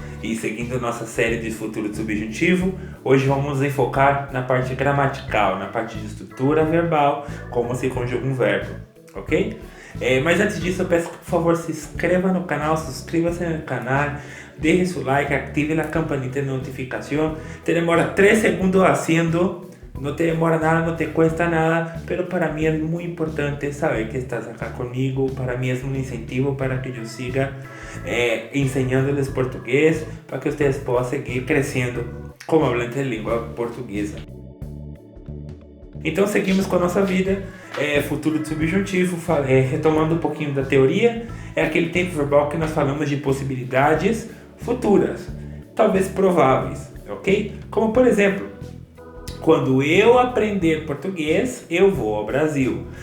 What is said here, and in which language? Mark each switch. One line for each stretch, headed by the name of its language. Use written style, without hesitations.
Portuguese: E seguindo nossa série de futuro do subjuntivo, hoje vamos enfocar na parte gramatical, na parte de estrutura verbal, como se conjuga um verbo, ok? Mas antes disso eu peço que por favor se inscreva no canal,
Spanish: suscríbase
Portuguese: no canal,
Spanish: deje su like, active a campanita
Portuguese: de notificação.
Spanish: Te demora 3 segundos haciendo. No te demora nada, no te cuesta nada, pero para mí es muy importante saber que estás acá conmigo. Para mí es un incentivo para que yo siga enseñándoles portugués, para que ustedes puedan seguir creciendo como hablantes de
Portuguese: língua portuguesa. Então seguimos com a nossa vida, futuro do subjuntivo, retomando um pouquinho da teoria. É aquele tempo verbal que nós falamos de possibilidades futuras, talvez prováveis, ok? Como por exemplo, quando eu aprender português, eu vou ao Brasil.